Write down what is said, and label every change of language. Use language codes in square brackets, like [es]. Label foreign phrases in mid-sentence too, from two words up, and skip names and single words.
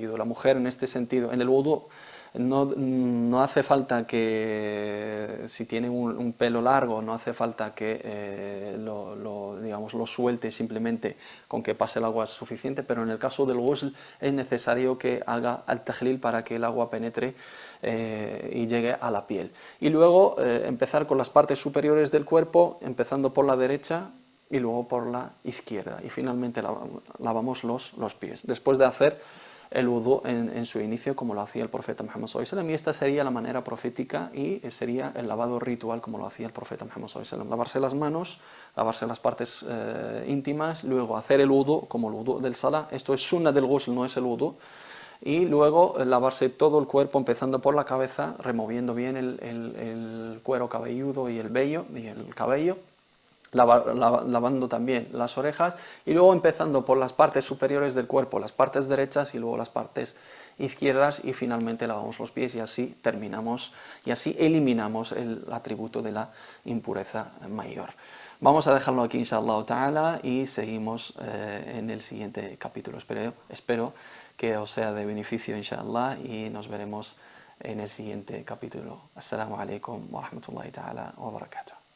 [es] La mujer en este sentido, en el wudú, no hace falta que, si tiene un pelo largo, no hace falta que digamos, lo suelte, simplemente con que pase el agua es suficiente, pero en el caso del ghusl es necesario que haga el tajlil para que el agua penetre y llegue a la piel. Y luego empezar con las partes superiores del cuerpo, empezando por la derecha y luego por la izquierda, y finalmente lavamos los pies. Después de hacer el wudú en su inicio como lo hacía el profeta Muhammad [ar] صلى الله عليه وسلم, [es] y esta sería la manera profética y sería el lavado ritual como lo hacía el profeta Muhammad [ar] صلى الله عليه وسلم. [es] Lavarse las manos, lavarse las partes íntimas, luego hacer el wudú como el wudú del salah. Esto es sunna del ghusl, no es el wudú. Y luego lavarse todo el cuerpo, empezando por la cabeza, removiendo bien el cuero cabelludo y el vello y el cabello, lavando también las orejas, y luego empezando por las partes superiores del cuerpo, las partes derechas y luego las partes izquierdas, y finalmente lavamos los pies, y así terminamos y así eliminamos el atributo de la impureza mayor. Vamos a dejarlo aquí, [ar] إن شاء الله تعالى, [es] y seguimos en el siguiente capítulo. Espero que os sea de beneficio, inshallah, y nos veremos en el siguiente capítulo. [ar] السلام عليكم ورحمة الله تعالى وبركاته.